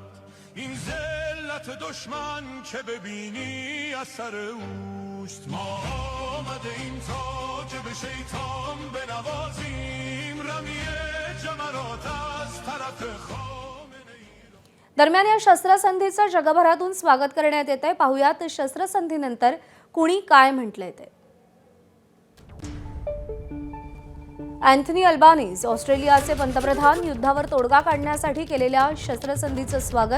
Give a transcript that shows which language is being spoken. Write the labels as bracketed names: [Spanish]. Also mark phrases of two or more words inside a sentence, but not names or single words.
[Persian] این ذلت دشمن که ببینی اثر اوست ما آمدیم تاج به شیطان بنوازیم رمیه جمرات از طرف خامنه ای. [Marathi] दरम्यान या शस्त्रसंधीचं जगभरातून स्वागत करण्यात येत आहे. पाहुयात शस्त्रसंधीनंतर कुणी काय म्हटलंय ते. अँथनी अल्बानीज ऑस्ट्रेलियाचे पंतप्रधान युद्धावर तोडगा काढण्यासाठी केलेल्या शस्त्रसंधीचं स्वागत.